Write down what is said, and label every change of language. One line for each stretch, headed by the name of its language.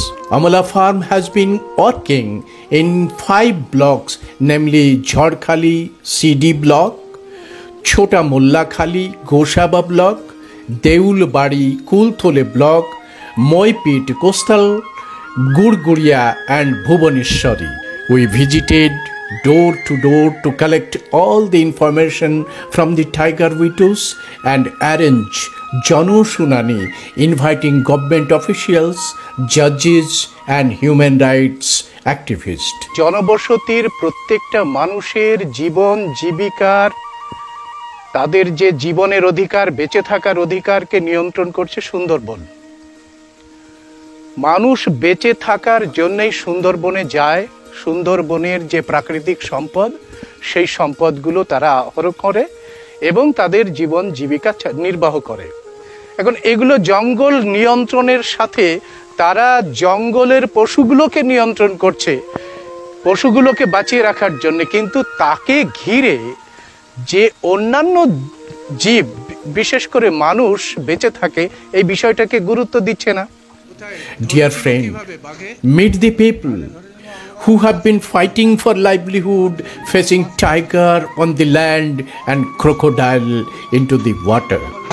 English: Amala Farm has been working in 5 blocks, namely Jharkhali CD block, Chota Mulla Khali Goshaba block, Deulbari Kulthole block, Moipit Coastal, Gurguria and Bhubaneswari. We visited door to door to collect all the information from the tiger widows and arrange Jano Shunani, inviting government officials, judges and human rights activists.
Bangla: জনবসতির প্রত্যেকটা মানুষের জীবন জীবিকার তাদের যে জীবনের অধিকার বেঁচে থাকার অধিকারকে নিয়ন্ত্রণ করছে সুন্দরবন। মানুষ বেঁচে থাকার জন্যই সুন্দরবনে যায়। সুন্দরবনের যে প্রাকৃতিক সম্পদ সেই সম্পদগুলো তারা আহরণ করে এবং তাদের জীবন জীবিকা নির্বাহ করে। এখন এগুলো জঙ্গল নিয়ন্ত্রণের সাথে তারা জঙ্গলের পশুগুলোকে নিয়ন্ত্রণ করছে, পশুগুলোকে বাঁচিয়ে রাখার জন্য, কিন্তু তাকে ঘিরে যে অন্যান্য জীব বিশেষ করে মানুষ বেঁচে থাকে এই বিষয়টাকে গুরুত্ব দিচ্ছে না।
English: Dear friend, meet the people who have been fighting for livelihood, facing tiger on the land and crocodile into the water.